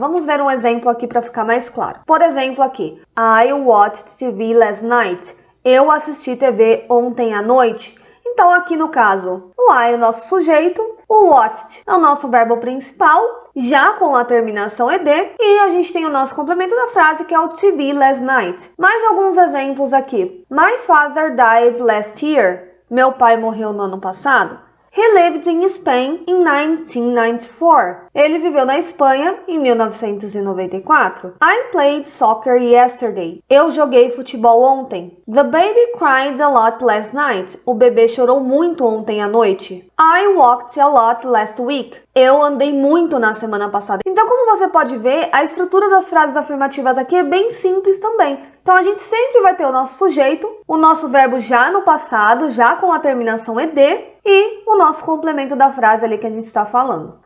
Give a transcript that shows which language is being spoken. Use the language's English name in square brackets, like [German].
[Portuguese] Vamos ver um exemplo aqui para ficar mais claro. Por exemplo aqui, [English] I watched TV last night. [Portuguese] Eu assisti TV ontem à noite. Então aqui no caso, o I é o nosso sujeito, o watched é o nosso verbo principal, já com a terminação ED, e a gente tem o nosso complemento da frase, que é o [English] TV last night. [Portuguese] Mais alguns exemplos aqui. [English] My father died last year. [Portuguese] Meu pai morreu no ano passado. [English] He lived in Spain in 1994. [Portuguese] Ele viveu na Espanha em 1994. [English] I played soccer yesterday. [Portuguese] Eu joguei futebol ontem. [English] The baby cried a lot last night. [Portuguese] O bebê chorou muito ontem à noite. [English] I walked a lot last week. [Portuguese] Eu andei muito na semana passada. Então, como você pode ver, a estrutura das frases afirmativas aqui é bem simples também. Então, a gente sempre vai ter o nosso sujeito, o nosso verbo já no passado, já com a terminação ED, e o nosso complemento da frase ali que a gente está falando.